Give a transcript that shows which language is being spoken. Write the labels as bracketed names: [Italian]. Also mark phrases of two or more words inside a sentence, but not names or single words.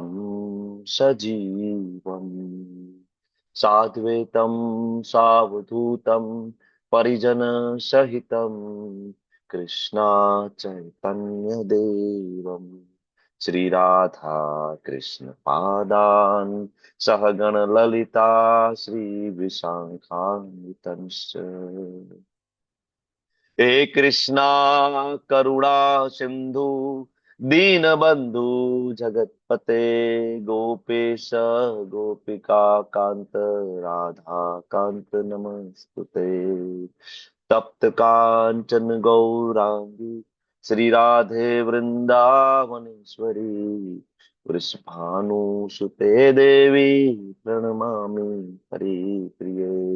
[Sanskrit] सजीवम साद्वैतम सावधूतम परिजन सहितम कृष्णा चैतन्य देवम श्री राधा कृष्ण पादान सहगण ललिता श्री विशाखान्वितंश्च. हे कृष्णा करुणा सिंधु दीनबंधु जगतपते गोपेश गोपिका कांत राधा कांत नमस्तुते. तप्त कांचन गौरांगी श्री राधे वृंदावनेश्वरी वृषभानुसुते देवी प्रणमामि हरिप्रिये.